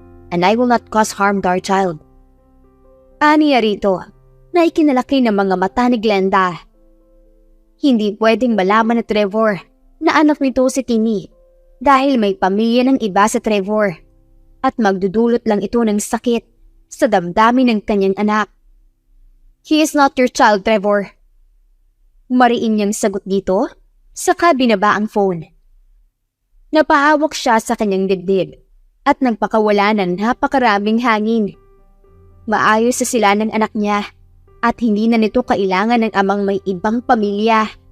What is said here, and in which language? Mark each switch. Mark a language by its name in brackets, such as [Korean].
[English] And I will not cause harm to our child. [Filipino] Aniya rito na ikinalaki ng mga mata ni Glenda. Hindi pwedeng malaman ni Trevor na anak nito si Timmy dahil may pamilya ng iba sa Trevor at magdudulot lang ito ng sakit sa damdamin ng kanyang anak. [English] He is not your child, Trevor. [Filipino] Mariin niyang sagot dito, saka binaba ang phone. Napahawak siya sa kanyang dibdib at nagpakawala ng napakaraming hangin. Maayos sa sila ng anak niya at hindi na nito kailangan ng amang may ibang pamilya.